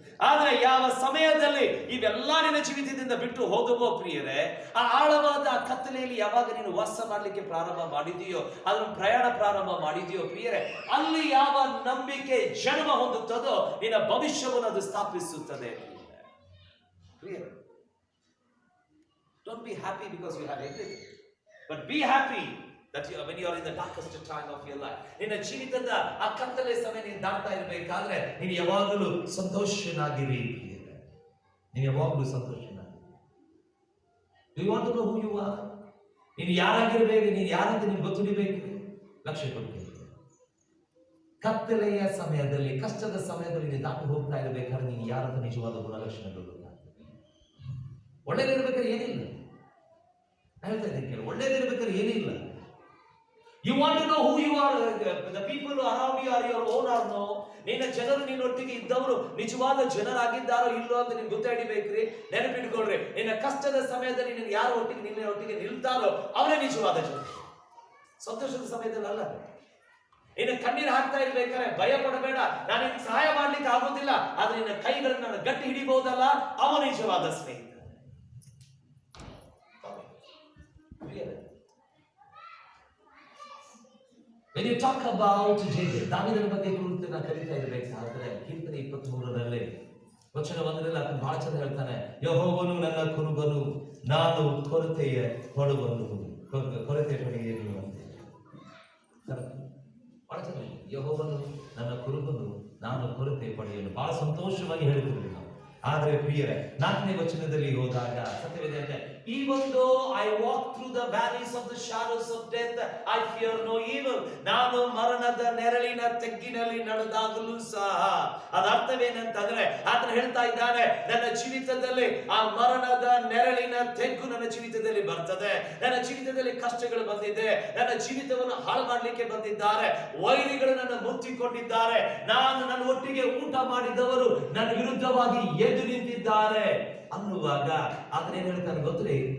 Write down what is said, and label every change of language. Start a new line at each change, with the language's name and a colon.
Kannada: ಆದ್ರೆ ಯಾವ ಸಮಯದಲ್ಲಿ ಇವೆಲ್ಲ ನಿನ್ನ ಜೀವಿತದಿಂದ ಬಿಟ್ಟು ಹೋದವೋ ಪ್ರಿಯರೇ, ಆ ಆಳವಾದ ಕತ್ತಲೆಯಲ್ಲಿ ಯಾವಾಗ ನೀನು ವಾಸ ಮಾಡ್ಲಿಕ್ಕೆ ಪ್ರಾರಂಭ ಮಾಡಿದೆಯೋ, ಅದನ್ನು ಪ್ರಯಾಣ ಪ್ರಾರಂಭ ಮಾಡಿದೆಯೋ ಪ್ರಿಯರೇ, ಅಲ್ಲಿ ಯಾವ ನಂಬಿಕೆ ಜನ್ಮ ಹೊಂದುತ್ತದೋ ನಿನ್ನ ಭವಿಷ್ಯವನ್ನು ಅದು ಸ್ಥಾಪಿಸುತ್ತದೆ ಪ್ರಿಯರೇ.
English: Don't be happy because you have everything, but be happy that when you are in the darkest time of your life.
Kannada: ನಿನ್ನ ಜೀವಿತದ ಆ ಕತ್ತಲೆ ಸಮಯ ನೀನು ದಾಟ್ತಾ ಇರಬೇಕಾದ್ರೆ ನೀನು ಯಾವಾಗಲೂ ಸಂತೋಷನಾಗಿರಿ. ನೀನು ಯಾವಾಗಲೂ ಸಂತೋಷನಾಗಿರಿ.
English: Do you want to know who you are?
Kannada: ನೀನು ಯಾರಾಗಿರ್ಬೇಕು, ನೀನು ಯಾರಂತ ನೀನು ಗೊತ್ತಿರಬೇಕು. ಲಕ್ಷ್ಯ ಕೊಡ್ಬೇಕು. ಕತ್ತಲೆಯ ಸಮಯದಲ್ಲಿ, ಕಷ್ಟದ ಸಮಯದಲ್ಲಿ ನೀನು ದಾಟಿ ಹೋಗ್ತಾ ಇರಬೇಕಾದ್ರೆ ನೀನು ಯಾರಂತ ನಿಜವಾದ ಗುಣಲಕ್ಷಣಗಳು. ಒಳ್ಳೇದಿರ್ಬೇಕಾದ್ರೆ ಏನಿಲ್ಲ, ಹೇಳ್ತಾ ಇದ್ದೀನಿ ಕೇಳಿ, ಒಳ್ಳೇದಿರ್ಬೇಕಾದ್ರೆ ಏನಿಲ್ಲ.
English: You want to know who you are, the people around you are your own or no?
Kannada: ನಿನ್ನ ಜನರು ನಿನ್ನೊಟ್ಟಿಗೆ ಇದ್ದವರು ನಿಜವಾದ ಜನರಾಗಿದ್ದಾರೋ ಇಲ್ಲೋ ಅಂತ ನೀನು ಗೊತ್ತಾಡಿಬೇಕ್ರಿ. ನೆನಪಿಟ್ಕೊಳ್ರಿ, ನಿನ್ನ ಕಷ್ಟದ ಸಮಯದಲ್ಲಿ ನೀನು ಯಾರ ಒಟ್ಟಿಗೆ ನಿನ್ನ ಒಟ್ಟಿಗೆ ನಿಲ್ತಾರೋ ಅವರೇ ನಿಜವಾದ ಜನರು. ಸಂತೋಷದ ಸಮಯದಲ್ಲಿ ಅಲ್ಲ. ನಿನ್ನ ಕಣ್ಣೀರು ಹಾಕ್ತಾ ಇರ್ಬೇಕಾದ್ರೆ ಭಯ ಪಡಬೇಡ, ನಾನು ನಿನ್ಗೆ ಸಹಾಯ ಮಾಡ್ಲಿಕ್ಕೆ ಆಗೋದಿಲ್ಲ, ಆದ್ರೆ ನಿನ್ನ ಕೈಗಳನ್ನು ನಾನು ಗಟ್ಟಿ ಹಿಡಿಬಹುದಲ್ಲ, ಅವ ನಿಜವಾದ ಸ್ನೇಹಿತ.
English: When you talk about David,
Kannada: ದಾವೀದನ ಬಗ್ಗೆ ಕುರಿತು ನಾನು ಕಲಿತಾ ಇರಬೇಕಾದ್ರೆ ಕೀರ್ತನೆ 23ರಲ್ಲಿ ವಚನ 1ರಲ್ಲಿ ಆತನು ಬಹಳ ಚಂದ ಹೇಳ್ತಾನೆ, ಯೆಹೋವನು ನನ್ನ ಕುರುಬನು, ನಾನು ಕೊರತೆಯ ಪಡುವನು, ಕೊರತೆ ಪಡೆಯಲು ಅಂತ. ಬಹಳ ಚಂದ, ಯೆಹೋವನು ನನ್ನ ಕುರುಬನು, ನಾನು ಕೊರತೆ ಪಡೆಯಲು. ಬಹಳ ಸಂತೋಷವಾಗಿ ಹೇಳ್ತಿದ್ವಿ ನಾವು. ಆದ್ರೆ ಪ್ರಿಯರೇ, 4ನೇ ವಚನದಲ್ಲಿ ಹೋದಾಗ ಸತ್ಯವೇದ ಅಂದ್ರೆ,
English: even though I walk through the valleys of the shadows of death, I fear no evil.
Kannada: ನಾನು ಮರಣದ ನೆರಳಿನ ತೆಗ್ಗಿನಲ್ಲಿ ನಡೆದಾಗಲೂ ಸಹ. ಅದರ ಅರ್ಥವೇನಂತಂದ್ರೆ ಆತನು ಹೇಳ್ತಾ ಇದ್ದಾನೆ, ನನ್ನ ಜೀವಿತದಲ್ಲಿ ಆ ಮರಣದ ನೆರಳಿನ ತೆಗ್ಗು ನನ್ನ ಜೀವಿತದಲ್ಲಿ ಬರ್ತದೆ. ನನ್ನ ಜೀವಿತದಲ್ಲಿ ಕಷ್ಟಗಳು ಬಂದಿದೆ, ನನ್ನ ಜೀವಿತವನ್ನು ಹಾಳು ಮಾಡ್ಲಿಕ್ಕೆ ಬಂದಿದ್ದಾರೆ, ವೈರಿಗಳು ನನ್ನ ಮುತ್ತಿಕೊಂಡಿದ್ದಾರೆ, ನನ್ನ ಒಟ್ಟಿಗೆ ಊಟ ಮಾಡಿದವರು ನನ್ನ ವಿರುದ್ಧವಾಗಿ ಎದ್ದು ನಿಂತಿದ್ದಾರೆ ಅನ್ನುವಾಗ ಆತನ ಏನ್ ಹೇಳ್ತಾನೆ ಗೊತ್ತೇ?